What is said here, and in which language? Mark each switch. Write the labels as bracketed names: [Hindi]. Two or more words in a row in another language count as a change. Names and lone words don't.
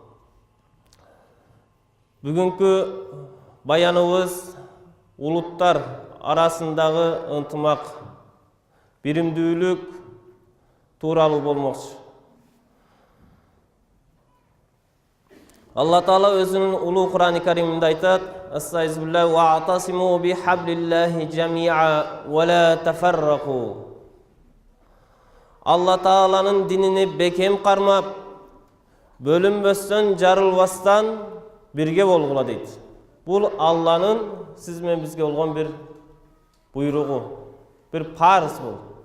[Kyrgyz] Бүгүнкү баяныбыз улуттар арасындагы ынтымак, биримдүүлүк тууралуу болмокчу. Алла Таала өзүнүн улуу Кур'ани Кариминде айтат: [Arabic] "أستغفر الله واعتصموا بحبل الله جميعا ولا تفرقوا." [Kyrgyz] Алла Тааланын динини бекем кармап, бөлүнбөстөн, жарылбастан бирге болгула дейт. Бул Алланын сиз менен бизге болгон бир буйругу, бир парыз бул.